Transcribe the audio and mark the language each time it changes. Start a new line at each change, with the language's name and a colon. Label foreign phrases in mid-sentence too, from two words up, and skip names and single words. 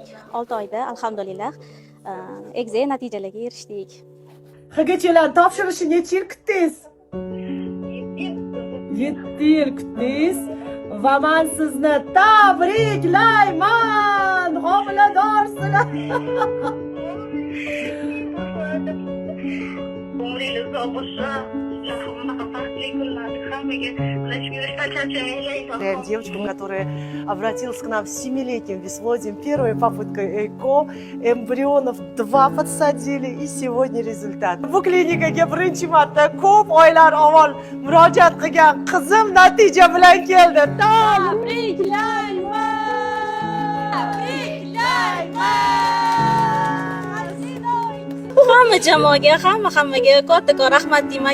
Uzbek: 6 oyda alhamdulillah egizak natijalarga erishdik. HGC'lar topshirishi necha yil kutdingiz? 7 yil kutdingiz va men sizni tabriklayman. Homiladorsizlar.
Russian: Девочка, которая обратилась к нам с 7-летним бесплодием, первой попыткой ЭКО, эмбрионов 2 подсадили, и сегодня результат.
Uzbek: Bu klinikaga birinchi marta ko'p oylar avval murojaat qilgan qizim natija bilan keldi. Tabriklayman! Hamma jamoaga, hammaga kattakon rahmat deyman.